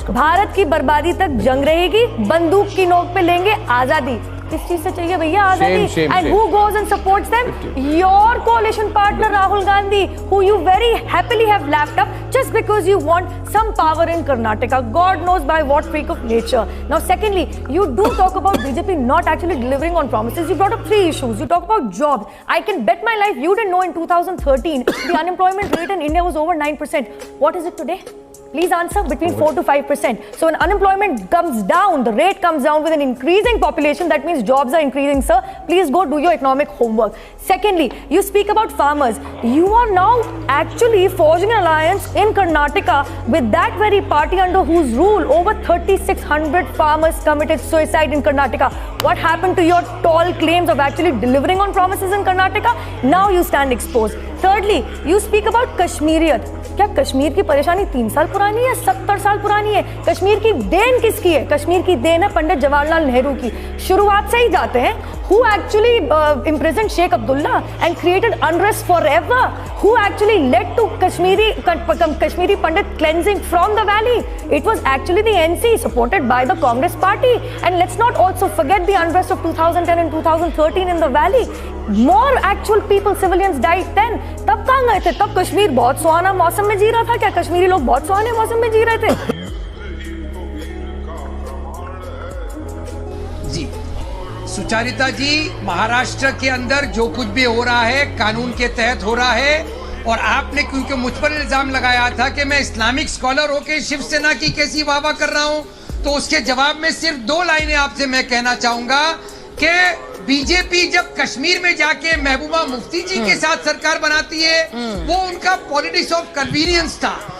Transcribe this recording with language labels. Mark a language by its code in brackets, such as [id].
[hi] भारत की बर्बादी तक जंग रहेगी, बंदूक की नोक पे लेंगे आजादी। किस चीज से चाहिए भैया आजादी? [en] And who goes and supports them? Your coalition partner Rahul Gandhi, who you very happily have lapped up just because you want some power in Karnataka. God knows by what freak of nature. Now secondly, you do talk about BJP not actually delivering on promises. You brought up 3 issues. You talk about jobs. I can bet my life you didn't know in 2013 the unemployment rate in India was over 9%. What is it today? Please answer. Between 4 to 5%. So when unemployment comes down, the rate comes down with an increasing population, that means jobs are increasing, sir. Please go do your economic homework. Secondly, you speak about farmers. You are now actually forging an alliance in Karnataka with that very party under whose rule over 3,600 farmers committed suicide in Karnataka. What happened to your tall claims of actually delivering on promises in Karnataka? Now you stand exposed. Thirdly, you speak about Kashmiriyat. [hi] क्या कश्मीर की परेशानी 3 साल पुरानी है, 70 साल पुरानी है? कश्मीर की देन किसकी है? कश्मीर की देन है पंडित जवाहरलाल नेहरू की। शुरुआत से ही जाते हैं, [en] who actually imprisoned Sheikh Abdullah and created unrest forever? Who actually led to Kashmiri Pandit cleansing from the valley? It was actually the NC supported by the Congress party. And let's not also forget the unrest of 2010 and 2013 in the valley. More actual people, civilians died then. [hi] तब कहाँ गए थे? तब कश्मीर बहुत सुहाना मौसम में जी रहा था क्या? कश्मीरी लोग बहुत सुहाने मौसम में जी रहे थे? जी सुचारिता जी, महाराष्ट्र के अंदर जो कुछ भी हो रहा है कानून के तहत हो रहा है, और आपने क्योंकि मुझ पर इल्जाम लगाया था कि मैं इस्लामिक स्कॉलर होकर शिवसेना की कैसी वाहवाह कर रहा हूं, तो उसके जवाब में सिर्फ 2 लाइनें आपसे मैं कहना चाहूंगा कि बीजेपी जब कश्मीर में जाके महबूबा मुफ्ती जी के साथ सरकार बनाती है, वो उनका पॉलिटिक्स ऑफ कन्वीनियंस था।